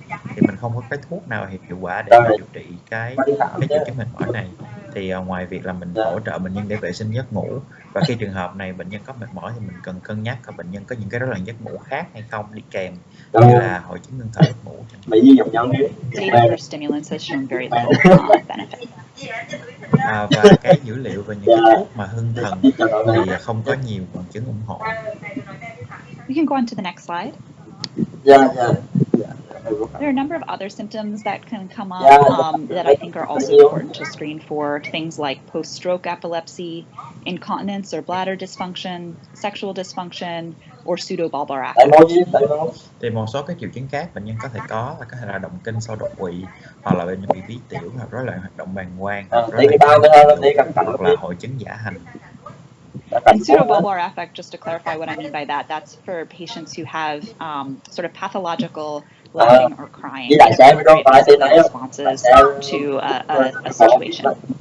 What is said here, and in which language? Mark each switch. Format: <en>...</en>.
<vi>Thì mình không có cái thuốc nào hiệu quả để mà điều trị cái triệu chứng mệt mỏi này. Thì ngoài việc là mình hỗ trợ bệnh nhân để vệ sinh giấc ngủ, và khi trường hợp này bệnh nhân có mệt mỏi thì mình cần cân nhắc là bệnh nhân có những cái rối loạn giấc ngủ khác hay không đi kèm, như là hội chứng ngưng thở lúc ngủ.</vi> <en>Data for stimulants has shown very little benefit.</en> <vi>Và cái dữ liệu về những cái thuốc mà hưng thần thì không có nhiều bằng chứng ủng hộ.</vi> <en>We can go on to the next slide. There are a number of other symptoms that can come up that I think are also important to screen for. Things like post-stroke epilepsy, incontinence or bladder dysfunction, sexual dysfunction, or pseudobulbar affect.</en> <vi>Thì một số các triệu chứng khác bệnh nhân có thể là động kinh sau đột quỵ, hoặc là bệnh nhân bị bí tiểu, hoặc rối loạn hoạt động bàng quang, hoặc là hội chứng giả hành.</vi> <en>And pseudobulbar affect, just to clarify what I mean by that, that's for patients who have sort of pathological laughing or crying responses to a situation.</en>